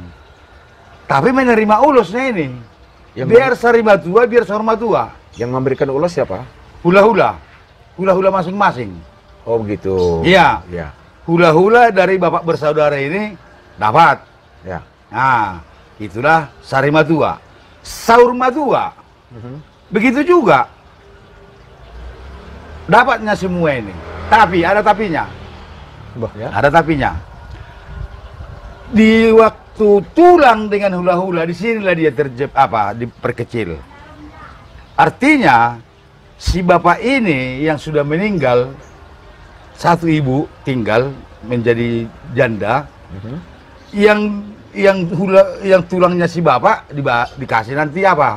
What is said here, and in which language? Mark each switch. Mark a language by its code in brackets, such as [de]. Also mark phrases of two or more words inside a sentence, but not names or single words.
[id] Tapi menerima ulusnya ini. Biar [bbc] sarima tua, [id] biar [bbc] sorma tua. [id] Yang memberikan ulos siapa? Hula-hula. Hula-hula masing-masing. Oh begitu. Iya. Ya. Hula-hula dari bapak bersaudara ini dapat. Ya. Nah, itulah [bbc] sarima tua. Saur matua. [id] Begitu juga. Dapatnya semua ini. Tapi ada tapinya. Ya. Ada tapinya. Di waktu tulang dengan hula-hula, di sinilah dia diperkecil. Artinya si bapak ini yang sudah meninggal, satu ibu tinggal menjadi janda, yang tulangnya si bapak dikasih nanti apa?